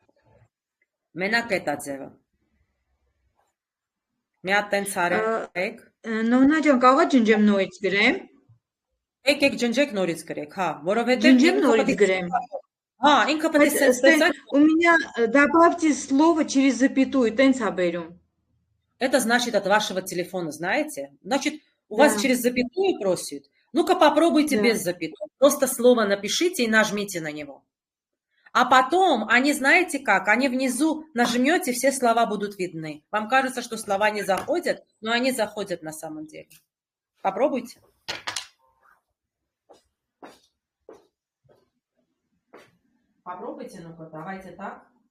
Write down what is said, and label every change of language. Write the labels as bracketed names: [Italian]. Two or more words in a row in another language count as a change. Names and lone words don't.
[Armenian] Մենակ էտ է ձևը։ Մի հատ տենց արեք։ Նոնա ջան, կարող է ջնջեմ նորից գրեմ։ Եկեք ջնջեք նորից գրեք, հա, որովհետև Ջնջեմ նորից գրեմ։ Հա, ինքը պետք է sense տեսակ։ [Russian] У меня добавьте слово через запятую, [Armenian] տենց ա բերում։ [Russian] Это значит от вашего телефона, знаете? Значит, у вас через запятую просит. Ну-ка попробуйте без запятой. Просто слово напишите и нажмите на него. А потом, они знаете как? Они внизу нажмете, все слова будут видны. Вам кажется, что слова не заходят, но они заходят на самом деле. Попробуйте. Попробуйте, ну-ка, давайте так.